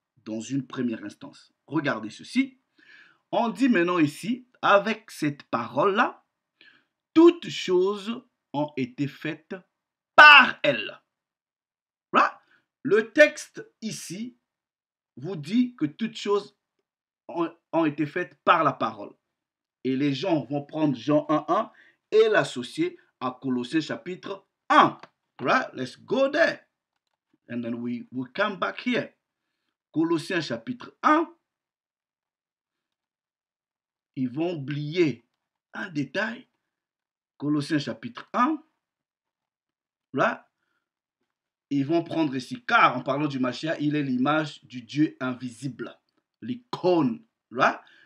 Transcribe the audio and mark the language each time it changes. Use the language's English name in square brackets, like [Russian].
[French] Dans une première instance. Regardez ceci. On dit maintenant ici, avec cette parole-là, toutes choses ont été faites par elle. Right? Le texte ici vous dit que toutes choses ont été faites par la parole. Et les gens vont prendre Jean 1:1 et l'associer à Colossiens chapitre 1. [English] Right? Let's go there. And then we come back here. [French] Colossiens chapitre 1. Ils vont oublier un détail. Colossiens chapitre 1. Là, ils vont prendre ici, car en parlant du Mashiach, il est l'image du Dieu invisible. L'icône. Là.